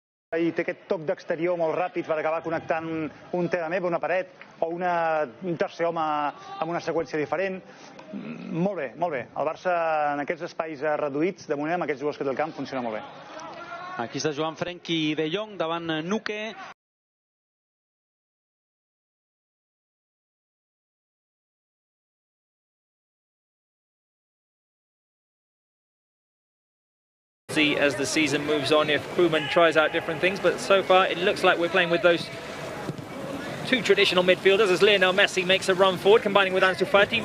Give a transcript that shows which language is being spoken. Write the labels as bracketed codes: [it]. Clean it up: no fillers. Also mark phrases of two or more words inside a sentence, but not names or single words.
[ca] I té aquest toc d'exterior molt ràpid per acabar connectant un TDM, una paret o un tercer home amb una seqüència diferent. Molt bé, molt bé. El Barça en aquests espais reduïts, de moment amb aquests jugadors que té el camp, funciona molt bé. Aquí està jugant Frenkie de Jong davant Nuque. [en] See as the season moves on if Koeman tries out different things, but so far it looks like we're playing with those two traditional midfielders as Lionel Messi makes a run forward, combining with Ansu Fati.